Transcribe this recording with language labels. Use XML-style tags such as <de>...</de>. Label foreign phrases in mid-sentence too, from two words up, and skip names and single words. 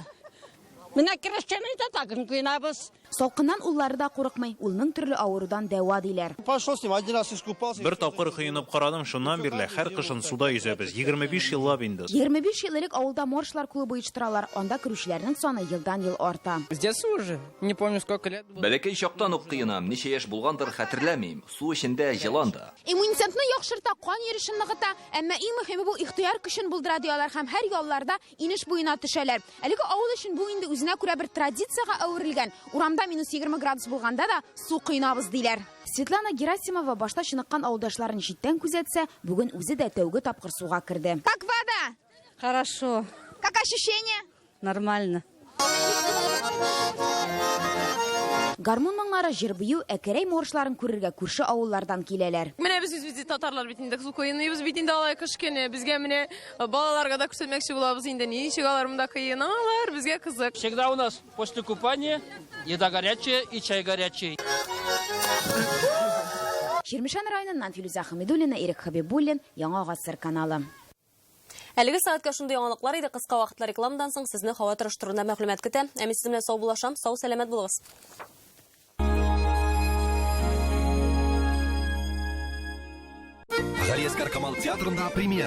<tt>Менә керәшкәне дә тагын кыйнабыз. Салкыннан уллары да курыкмый, улның төрле авырудан дәва диләр. Бер тапкыр кыйнап карадым, шуннан бирле һәр кышын суда yüзәбез. 25 еллап инде. 25 ел элек авылда моржлар клубы оештыралар. Анда керүчеләрнең саны елдан-ел арта.</tt> <ru>С детства уже, не помню сколько лет.</ru> <tt>Бәләкәй чактан ук кыенам, ничә яшь булгандыр хәтерләмим. Су эчендә җылан да. Иммунитетны яхшырта, кан йөришен ныгыта, әмма иң мөһиме бу ихтыяр көчен булдыра диялар һәм һәр ялларда инеш буена төшәләр. Әлеге авыл өчен бу инде үзенә күрә бер традициягә әверелгән. Урамда -20 градус булганда да су кыйнабыз диләр. Светлана Герасимова башта чыныккан авылдашларын читтән күзәтсә, бүген үзе дә тәүге тапкыр суга керде.</tt> <ru>Как вода? Хорошо. Как ощущение? Нормально.</ru> <tt>Гармун моңнары җырбыю Әккәрәй моржларын күрергә күрше авыллардан киләләр. Менә без татарлар бит инде су кыйныйбыз бит инде алай кышкене. Безгә менә балаларга да күрсәтмәкче булабыз инде. Ничек алар монда кыйналар, безгә кызык.</tt> <ru>Всегда у нас после купания еда горячая и чай горячий.</ru> <tt>Ширмешән районыннан Фирүзә Хәмидуллина, Ирек Хәбибуллин, Яңа Гасыр каналы. Әлеге сәгатькә шундый яңалыклар иде. Кыска вакытлы рекламадан соң сезне һава торышы турында мәгълүмат көтә. Ә мин сезне сау булашам, сау сәламәт булыгыз. Галиәскәр Камал театрында премьера.</tt>